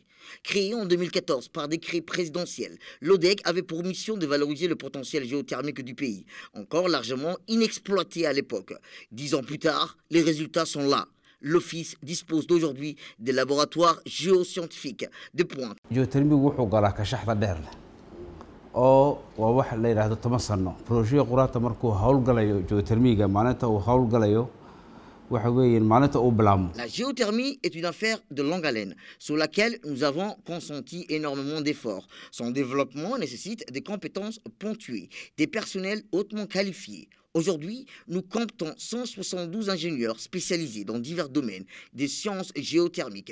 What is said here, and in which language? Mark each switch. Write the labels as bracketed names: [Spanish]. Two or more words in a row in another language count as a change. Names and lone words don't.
[French] Créé en 2014 par décret présidentiel, l'ODEC avait pour mission de valoriser le potentiel géothermique du pays, encore largement inexploité à l'époque. 10 ans plus tard, les résultats sont là. L'Office dispose d'aujourd'hui des laboratoires géoscientifiques de pointe. [Somali] oo waa wax la yiraahdo 10 sano project quraata markuu hawl galayo geothermiga maalinta uu hawl galayo waxa weeyeen maalinta uu bilaamo. [French] La géothermie est une affaire de longue haleine sur laquelle nous avons consenti énormément d'efforts. Son développement nécessite des compétences pointues, des personnels hautement qualifiés. Aujourd'hui, nous comptons 172 ingénieurs spécialisés dans divers domaines des sciences géothermiques.